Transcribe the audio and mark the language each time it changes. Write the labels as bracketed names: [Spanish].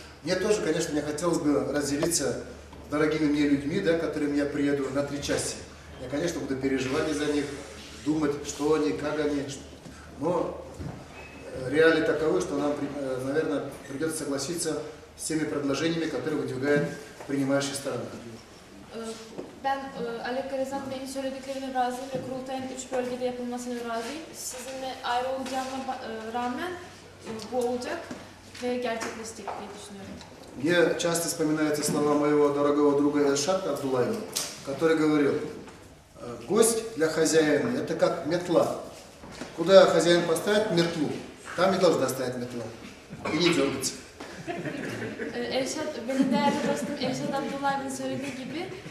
[Russian] Мне тоже, конечно, мне хотелось бы разделиться с дорогими мне людьми, да, которым я приеду на 3 части. Я, конечно, буду переживать за них, думать, что они, как они. Но реалии таковы, что нам, наверное, придется согласиться с теми предложениями, которые выдвигает принимающая сторона. [Turkish] Ben Alek Karazan Bey'in söylediklerine razıyım ve Kurultay'ın 3 bölgede yapılmasına razıyım. Sizinle ayrı olacağıma rağmen bu olacak ve gerçekleşecek diye düşünüyorum. [Russian] Мне часто вспоминаются слова моего дорогого друга Эльшата Абдуллаева, который говорил: гость для хозяина – это как метла. Куда хозяин поставит метлу, там и должна стоять метла. И не дергаться. [Turkish] Benim değerli dostum Elşad Abdullah'ın söylediği gibi